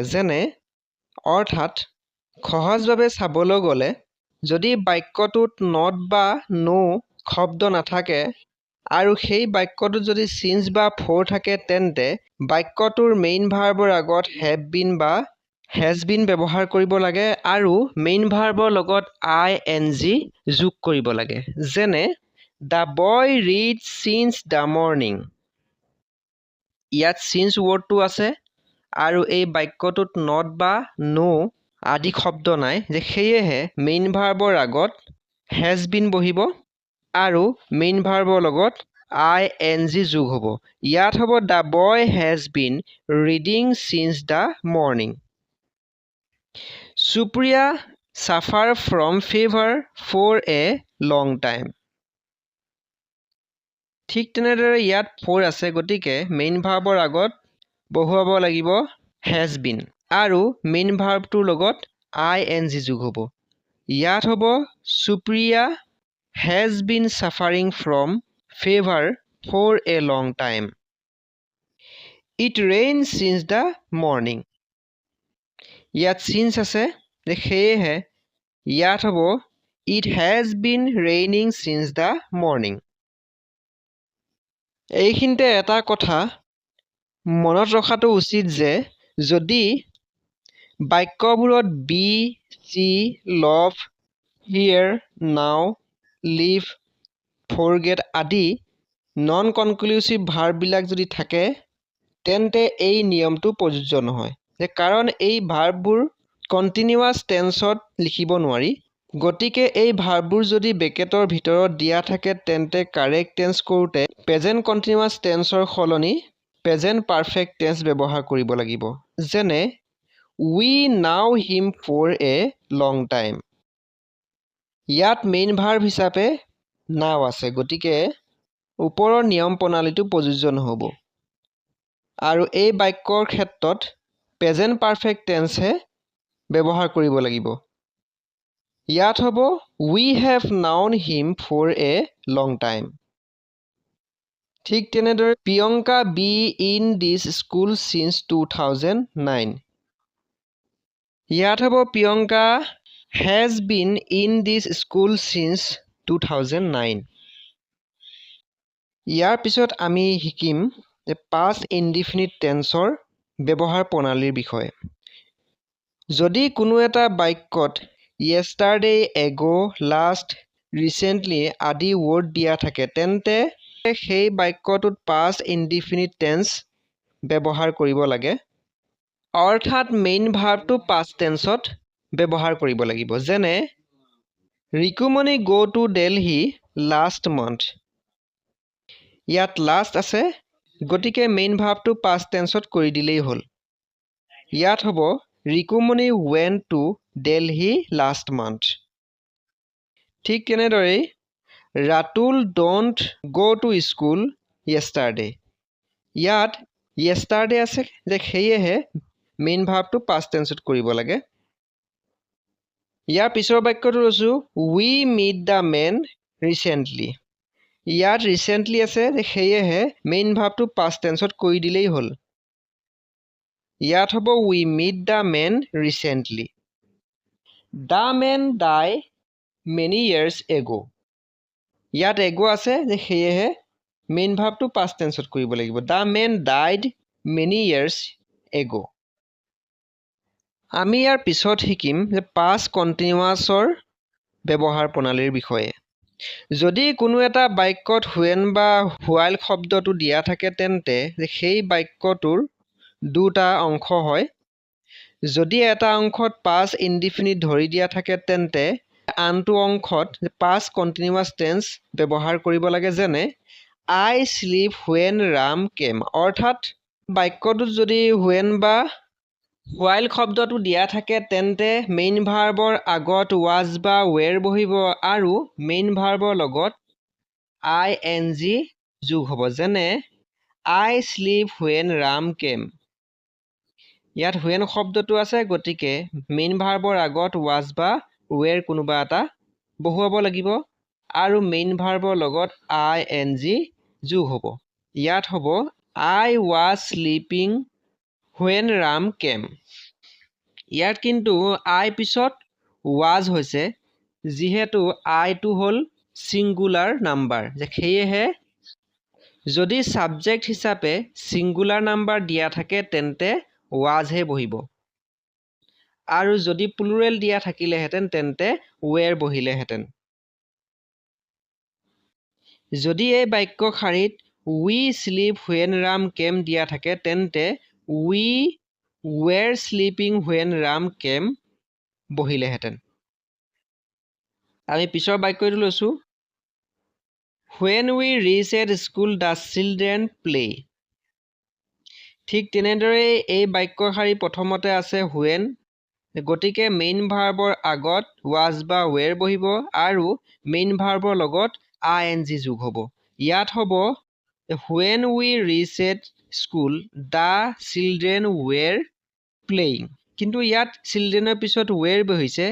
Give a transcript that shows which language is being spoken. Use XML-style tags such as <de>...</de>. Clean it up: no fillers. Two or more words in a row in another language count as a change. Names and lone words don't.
<as>যেনে অৰ্থাৎ সহজভাৱে চাবলৈ গ'লে যদি বাক্যটোত not বা no শব্দ নাথাকে আৰু সেই বাক্যটোত যদি since বা for থাকে তেন্তে বাক্যটোৰ</as> <en>main verbৰ</en> <as>আগত</as> <en>have been</en> <as>বা</as> <en>has been</en> <as>ব্যৱহাৰ কৰিব লাগে আৰু</as> <en>main verbৰ</en> <as>লগত ing যোগ কৰিব লাগে।</as> <en>যেনে The boy read since the morning।</en> <as>ইয়াত</as> <en>since wordটো</en> <as>আছে আৰু এই বাক্যটোত not বা no আদি শব্দ নাই, সেয়েহে</as> <en>main verbৰ</en> <as>আগত</as> <en>has been</en> <as>বহিব আৰু</as> <en>main verbৰ</en> <as>লগত ing যোগ হ'ব। ইয়াত হ'ব</as> <en>The boy has been reading since the morning। Supriya suffer from fever for a long time।</en> <as>ঠিক তেনেদৰে ইয়াত for আছে, গতিকে</as> <en>main verbৰ</en> <as>আগত বহুৱাব লাগিব</as> <en>has been</en> <as>আৰু</as> <en>main verbটোৰ</en> <as>লগত ing যোগ হ'ব। ইয়াত হ'ব</as> <en>Supriya has been suffering from fever for a long time। It rains since the morning.</en> <as>ইয়াত since আছে যে সেয়েহে ইয়াত হ'ব</as> <en>It has been raining since the morning.</en> <as>এইখিনিতে এটা কথা মনত ৰখাটো উচিত যে যদি বাক্যবোৰত</as> <en>be, see, love, hear, now, live, forget</en> <as>আদি</as> <en>non conclusive verbবিলাক</en> <as>যদি থাকে তেন্তে এই নিয়মটো প্ৰযোজ্য নহয় যে কাৰণ এই ভাৰ্ববোৰ</as> <en>continuous tenseত</en> <as>লিখিব নোৱাৰি গতিকে এই ভাৰ্ববোৰ যদি ব্ৰেকেটৰ ভিতৰত দিয়া থাকে তেন্তে</as> <en>correct tense</en> <as>কৰোঁতে</as> <en>present continuous tenseৰ</en> <as>সলনি</as> <en>present perfect tense</en> <as>ব্যৱহাৰ কৰিব লাগিব যেনে</as> <en>We know him for a long time.</en> <as>ইয়াত</as> <en>main verb</en> <as>হিচাপে now আছে গতিকে ওপৰৰ নিয়ম প্ৰণালীটো প্ৰযোজ্য নহ'ব আৰু এই বাক্যৰ ক্ষেত্ৰত</as> <en>present perfect tenseহে</en> <as>ব্যৱহাৰ কৰিব লাগিব ইয়াত হ'ব</as> <en>We have known him for a long time.</en> <as>ঠিক তেনেদৰে</as> <en>প্ৰিয়ংকা be in this school since 2009.</en> <as>ইয়াত হ'ব</as> <en>প্ৰিয়ংকা has been in this school since 2009.</en> <as>ইয়াৰ পিছত আমি শিকিম যে</as> <en>past indefinite tenseৰ</en> <as>ব্যৱহাৰ প্ৰণালীৰ বিষয়ে যদি কোনো এটা বাক্যত</as> <en>yesterday, ago, last, recently</en> <as>আদি ৱৰ্ড দিয়া থাকে তেন্তে সেই বাক্যটোত</as> <en>past indefinite tense</en> <as>ব্যৱহাৰ কৰিব লাগে অৰ্থাৎ মেইন ভাৰ্বটো</as> <en>past tenseত</en> <as>ব্যৱহাৰ কৰিব লাগিব যেনে ৰিকুমণি</as> <en>go to Delhi last month</en> <as>ইয়াত last আছে গতিকে</as> <en>main verbটো past tenseত</en> <as>কৰি দিলেই হ'ল ইয়াত হ'ব ৰিকুমণি</as> <en>went to Delhi last month</en> <as>ঠিক তেনেদৰে ৰাতুল</as> <en>don't go to school yesterday</en> <as>ইয়াত yesterday আছে যে সেয়েহে</as> <en>main verbটো past tenseত</en> <as>কৰিব লাগে ইয়াৰ পিছৰ বাক্যটো লৈছো</as> <en>we meet the man recently</en> <as>ইয়াত recently আছে যে সেয়েহে</as> <en>main verbটো past tenseত</en> <as>কৰি দিলেই হ'ল ইয়াত হ'ব</as> <en>we meet the man recently the man died many years ago</en> <as>ইয়াত ago আছে যে সেয়েহে</as> <en>main verbটো past tenseত</en> <as>কৰিব লাগিব</as> <en>the man died many years ago</en> <as>আমি ইয়াৰ পিছত শিকিম যে</as> <en>past continuousৰ</en> <as>ব্যৱহাৰ প্ৰণালীৰ বিষয়ে যদি কোনো এটা বাক্যত when বা while শব্দটো দিয়া থাকে তেন্তে সেই বাক্যটোৰ দুটা অংশ হয় যদি এটা অংশত</as> <en>past indefinite</en> <as>ধৰি দিয়া থাকে তেন্তে আনটো অংশত</as> <en>past continuous tense</en> <as>ব্যৱহাৰ কৰিব লাগে যেনে</as> <en>I sleep when Ram came</en> <as>অৰ্থাৎ বাক্যটোত যদি when বা while শব্দটো দিয়া থাকে তেন্তে</as> <en>main verbৰ</en> <as>আগত was বা were বহিব আৰু</as> <en>main verbৰ</en> <as>লগত ing যোগ হ'ব যেনে</as> <en>I sleep when Ram came</en> <as>ইয়াত when শব্দটো আছে গতিকে</as> <en>main verbৰ</en> <as>আগত was বা were কোনোবা এটা বহুৱাব লাগিব আৰু মেইন ভাৰ্বৰ লগত ing যোগ হ'ব ইয়াত হ'ব</as> <en>I was sleeping when Ram came</en> <as>ইয়াত কিন্তু I পিছত was হৈছে যিহেতু I টো হ'ল</as> <en>singular number</en> <as>যে সেয়েহে যদি সাবজেক্ট হিচাপে</as> <en>singular number</en> <as>দিয়া থাকে তেন্তে was হে বহিব আৰু যদি প্লুৰেল দিয়া থাকিলেহেঁতেন তেন্তে were বহিলেহেঁতেন যদি এই বাক্য শাৰীত</as> <en>we sleep when Ram came</en> <as>দিয়া থাকে তেন্তে</as> <en>we were sleeping when Ram came</en> <as>বহিলেহেঁতেন আমি পিছৰ বাক্যটো লৈছো</as> <en>when we reach at school the children play</en> <as>ঠিক তেনেদৰে এই বাক্য শাৰী প্ৰথমতে আছে when গতিকে</as> <en>main verbৰ</en> <as>আগত was বা were বহিব আৰু</as> <en>main verbৰ</en> <as>লগত ing যোগ হ'ব ইয়াত হ'ব</as> <en>when we reached at school the children were playing</en> <as>কিন্তু ইয়াত childrenৰ পিছত were বহিছে</as>